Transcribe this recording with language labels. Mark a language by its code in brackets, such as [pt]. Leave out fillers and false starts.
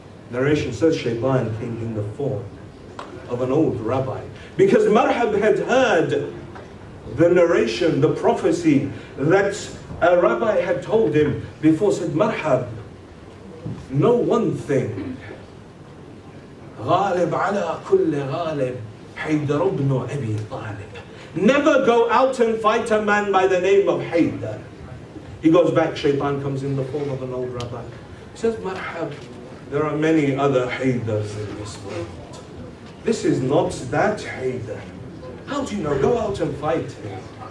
[en] Narration says Shaitan came in the form of an old rabbi, because Marhab had heard the narration, the prophecy that a rabbi had told him before. Said, Marhab, know one thing. [ar] غالب على كل غالب حيدر ابن أبي طالب. [en] Never go out and fight a man by the name of Haydar. He goes back, Shaitan comes in the form of an old rabbi. He says, Marhab, there are many other Haydars in this world. This is not that Haydar. How do you know? Go out and fight him.